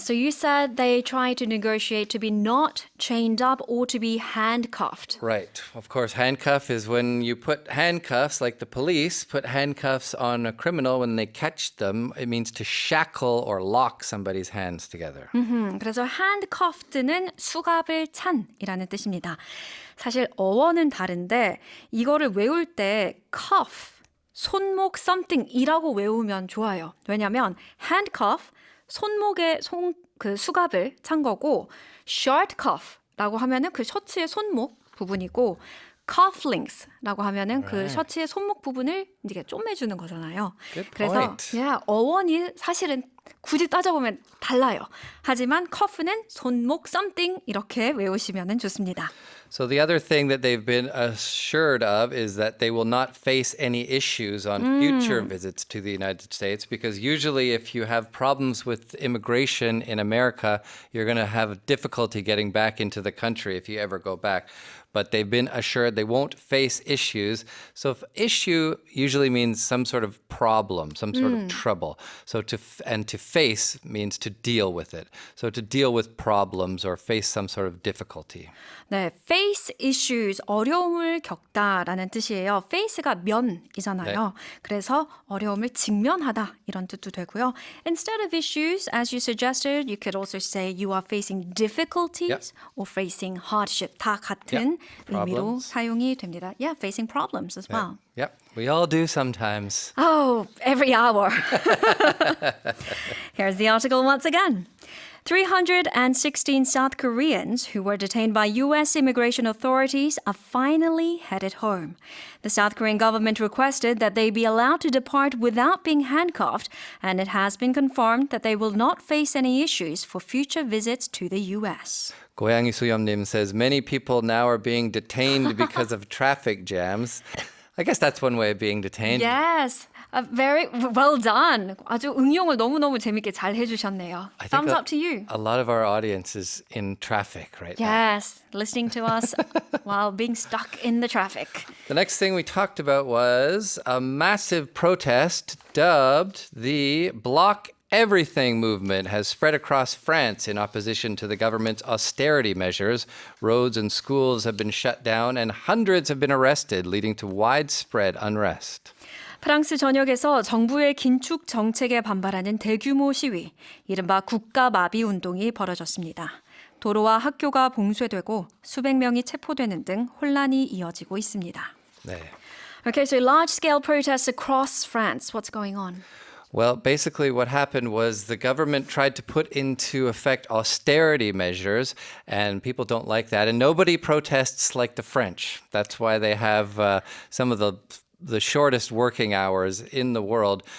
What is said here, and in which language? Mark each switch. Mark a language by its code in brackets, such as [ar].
[en] So you said they tried to negotiate to be not chained up or to be handcuffed. Right. Of course, handcuff is when you put handcuffs, like the police put handcuffs on a criminal when they catch them. It means to shackle or lock somebody's hands together. [ko] 그래서 handcuffed는 수갑을 찬이라는 뜻입니다. 사실 어원은 다른데 이거를 외울 때 cuff, 손목 something이라고 외우면 좋아요. 왜냐하면 handcuff, 손목에 그 수갑을 찬 거고 short cuff라고 하면은 그 셔츠의 손목 부분이고 cufflinks라고 하면은 그 셔츠의 손목 부분을 이제 쪼매주는 거잖아요. 그래서 어원이 사실은 굳이 따져보면 달라요. 하지만 cuff는 손목 something 이렇게 외우시면 좋습니다. [en] So the other thing that they've been assured of is that they will not face any issues on future visits to the United States because usually if you have problems with immigration in America, you're going to have difficulty getting back into the country if you ever go back. But they've been assured they won't face issues. So if issue usually means some sort of problem, some sort of trouble. So to face means to deal with it. So to deal with problems or face some sort of difficulty. [ko] 네, face issues, 어려움을 겪다라는 뜻이에요. face가 면이잖아요. 그래서 어려움을 직면하다 이런 뜻도 되고요. [en] Instead of issues, as you suggested, you could also say you are facing difficulties or facing hardship. [ko] 다 같은 의미로 사용이 됩니다. [en] Yeah, facing problems as well. Yep, we all do sometimes. Oh, every hour. Here's the article once again. 316 South Koreans who were detained by U.S. immigration authorities are finally headed home. The South Korean government requested that they be allowed to depart without being handcuffed, and it has been confirmed that they will not face any issues for future visits to the U.S. 고양이 수염님 says many people now are being detained because of traffic jams. I guess that's one way of being detained. Yes. Very well done. [ko] 아주 응용을 너무너무 재밌게 잘 해주셨네요. [en] Thumbs up to you. A lot of our audience is in traffic right now. Yes, listening to us while being stuck in the traffic. The next thing we talked about was a massive protest dubbed the Block everything movement has spread across France in opposition to the government's austerity measures. Roads and schools have been shut down and hundreds have been arrested, leading to widespread unrest. [ko] 프랑스 전역에서 정부의 긴축 정책에 반발하는 대규모 시위, 이른바 국가마비 운동이 벌어졌습니다. 도로와 학교가 봉쇄되고 수백 명이 체포되는 등 혼란이 이어지고 있습니다. 네. [en] Okay, so large-scale protests across France. What's going on? Well, basically what happened was the government tried to put into effect austerity measures, and people don't like that. And nobody protests like the French. That's why they have some of the shortest working hours in the world.